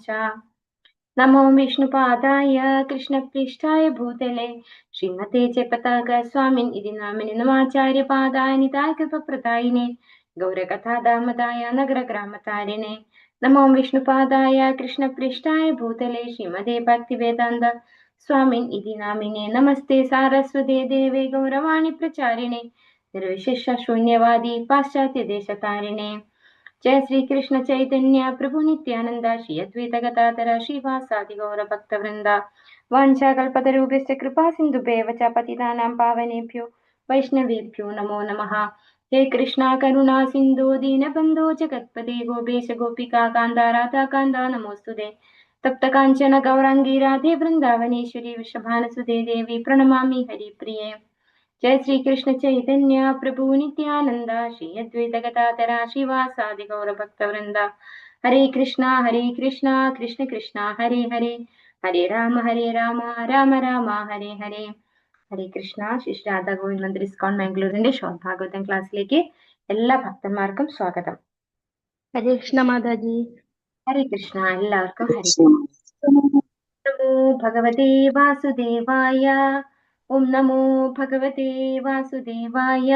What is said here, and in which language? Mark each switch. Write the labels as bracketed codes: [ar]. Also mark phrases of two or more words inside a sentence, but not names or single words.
[sa] നമോ വിഷ്ണുപാദായ കൃഷ്ണപ്രേഷ്ഠായ ഭൂതലെ ശ്രീമതേ ച പതാക സ്വാമിൻ ഇതി നാമിനി നമാചാര്യപാദാനിതായ കൃപപ്രദായിനെ ഗൗരകഥാദാമതായ നഗരഗ്രാമതാരിണെ. നമോ വിഷ്ണുപാദായ കൃഷ്ണപ്രേഷ്ഠായ ഭൂതലെ ശ്രീമതേ ഭക്തിവേദാന്ത സ്വാമിൻ ഇതി നാമിനെ നമസ്തേ സാരസ്വതേ ദേവേ ഗൗരവാണി പ്രചാരിണെ നിർവിശേഷ ശൂന്യവാദി പാശ്ചാത്യ ദേശതാരിണെ. जय श्री कृष्ण चैतन्य प्रभु नित्यानंद श्री अद्वैत गदाधर श्रीवासादि गौर भक्त वृंदा वाञ्छाकल्पतरुभ्यश्च कृपा सिन्धुभ्येव च पतितानां पावनेभ्यो वैष्णवेभ्यो नमो नमः. हे कृष्णा करुणा सिन्धु दीनबन्धो जगत्पते गोपेश गोपिका कान्ता राधा कान्ता नमोस्तुते. तप्त काञ्चन गौराङ्गी राधे वृन्दावनेश्वरी वृषभानुसुते देवी प्रणमामि हरिप्रिये. जय श्री कृष्ण चैतन्य प्रभु नित्यानंद श्री अद्वैत गदाधर श्रीवासादि गौर भक्त वृंदा. हरे कृष्णा कृष्ण कृष्ण हरे हरे हरे राम राम राम हरे हरे. ഹരേ കൃഷ്ണ. [ml] ശ്രീ രാധാ ഗോവിന്ദ് മന്ദിർ ഇസ്കോൺ മാംഗ്ലൂരിന്റെ ഷോർട്ട് ഭാഗവതം ക്ലാസ്സിലേക്ക് എല്ലാ ഭക്തന്മാർക്കും സ്വാഗതം. [sa] ഹരേ കൃഷ്ണ [ml] മാതാജി. [sa] ഹരേ കൃഷ്ണ. എല്ലാവർക്കും ഹരേ. നമോ ഭഗവതേ വാസുദേവായ. ഓം നമോ ഭഗവതേ വാസുദേവായ.